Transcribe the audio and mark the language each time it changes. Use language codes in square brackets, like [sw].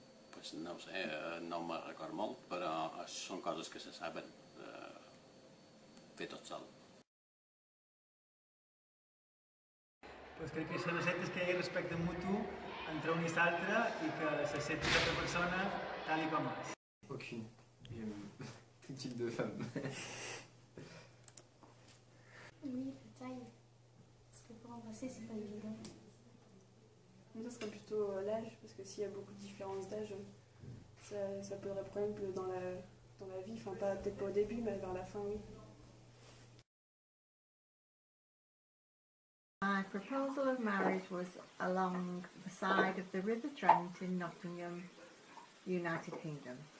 [ca] Pues no ho sé, no me'n record molt, però són coses que se saben fer tot sol. Pues crec que això no és que hi hagi respecte mutu entre un i l'altre i que s'accepti l'altra persona tal i com és. [fr] Aucune. J'aime tout type de femme. Oui, la taille. Parce que pour embrasser, c'est pas évident. Ça serait plutôt l'âge, parce que s'il y a beaucoup de différences d'âge, ça poserait problème dans la vie, enfin peut-être pas au début, mais vers la fin, oui. [en] My proposal of marriage was along the side of the River Trent in Nottingham, United Kingdom.